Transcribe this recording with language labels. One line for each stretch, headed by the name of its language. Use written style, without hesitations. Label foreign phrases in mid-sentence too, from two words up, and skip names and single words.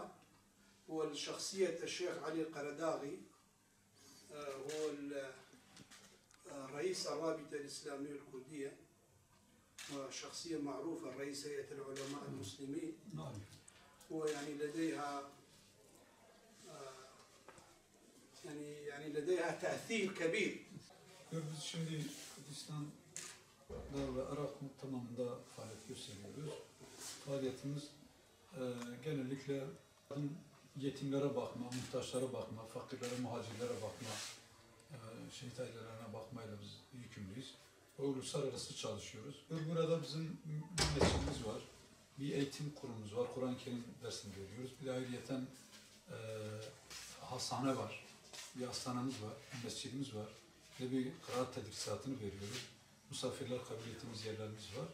Arabic: والشخصية الشيخ علي القرداغي هو رئيس الرابطة الإسلامية الكردية وشخصية معروفة رئيس هيئة العلماء المسلمين. ويعني لديها تأثير كبير.
Turkish: Biz şimdi Kürdistan'da ve Irak tamamında faaliyet gösteriyoruz. Faaliyetimiz genellikle yetimlere bakma, muhtaçlara bakma, fakirlere, muhacirlere bakma, şehit ailelerine bakmayla biz yükümlüyüz. Uluslararası çalışıyoruz. Burada bizim bir mescidimiz var, bir eğitim kurumumuz var, Kur'an-ı Kerim dersini veriyoruz. Bir de ayrıyeten hastane var, bir hastanemiz var, bir mescidimiz var ve bir kıraat tedrisatını veriyoruz. Misafirler kabul ettiğimiz yerlerimiz var.